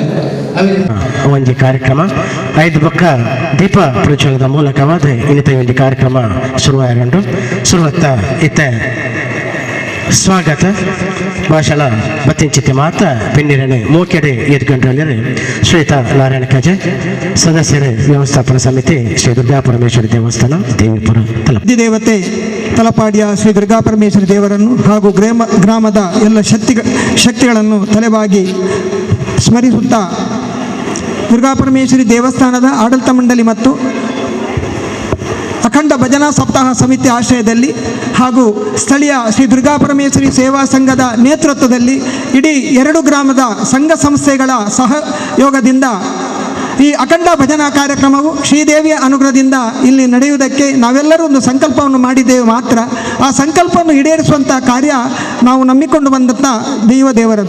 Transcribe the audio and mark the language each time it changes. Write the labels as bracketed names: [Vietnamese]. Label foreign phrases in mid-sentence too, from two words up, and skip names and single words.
[Kannada] ಒಂದು ಕಾರ್ಯಕ್ರಮ 5 ಪಕ್ಕ ದೀಪ ಪ್ರಜ್ವಲದ ಮೂಲಕವಾದ ಇನ್ನಿತ ಒಂದು ಕಾರ್ಯಕ್ರಮ ಶುರುವಾಗೊಂಡು ಶುರುವತ್ತ ಇತ್ತ ಸ್ವಾಗತ ಭಾಷಣ ಬತ್ತಿಂಚಿತಿ ಮಾತ ಬೆನ್ನಿರನೆ ಮೂಕೆಡೆ ಎದ್ಕೊಂಡ್ರಲ್ಲಿ ಶ್ರೀಯುತ ನಾರಾಯಣ ಕಜೆ ಸದಸ್ಯರೇ ವ್ಯವಸ್ಥಾಪನಾ ಸಮಿತಿ ಶ್ರೀ ದುರ್ಗಾಪರಮೇಶ್ವರಿ ದೇವಸ್ಥಾನ ದೇವಿಪುರ ದೇವತೆ ತಲಪಾಡಿಯ ಶ್ರೀ ದುರ್ಗಾಪರಮೇಶ್ವರಿ ದೇವರನ್ನು ಹಾಗೂ ಗ್ರಾಮದ ಎಲ್ಲ ಶಕ್ತಿಗಳನ್ನು ತಲೆಬಾಗಿ ಸ್ಮರಿಸುತ್ತಾ ದುರ್ಗಾಪರಮೇಶ್ವರಿ ದೇವಸ್ಥಾನದ ಆಡಳಿತ ಮಂಡಳಿ ಮತ್ತು ಅಖಂಡ ಭಜನಾ ಸಪ್ತಾಹ ಸಮಿತಿ ಆಶ್ರಯದಲ್ಲಿ ಹಾಗೂ ಸ್ಥಳೀಯ ಶ್ರೀ ದುರ್ಗಾಪರಮೇಶ್ವರಿ ಸೇವಾ ಸಂಘದ ನೇತೃತ್ವದಲ್ಲಿ ಇಡೀ 2 ಗ್ರಾಮದ ಸಂಘ ಸಂಸ್ಥೆಗಳ ಸಹಯೋಗದಿಂದ ಈ ಅಖಂಡ ಭಜನಾ ಕಾರ್ಯಕ್ರಮವು ಶ್ರೀದೇವಿಯ ಅನುಗ್ರಹದಿಂದ ಇಲ್ಲಿ ನಡೆಯುವುದಕ್ಕೆ ನಾವೆಲ್ಲರೂ ಒಂದು ಸಂಕಲ್ಪವನ್ನು ಮಾಡಿದ್ದೇವೆ ಮಾತ್ರ ಆ ಸಂಕಲ್ಪವನ್ನು ಈಡೇರಿಸುವಂಥ ಕಾರ್ಯ ನಾವು ನಂಬಿಕೊಂಡು ಬಂದಂಥ ದೇವರದು.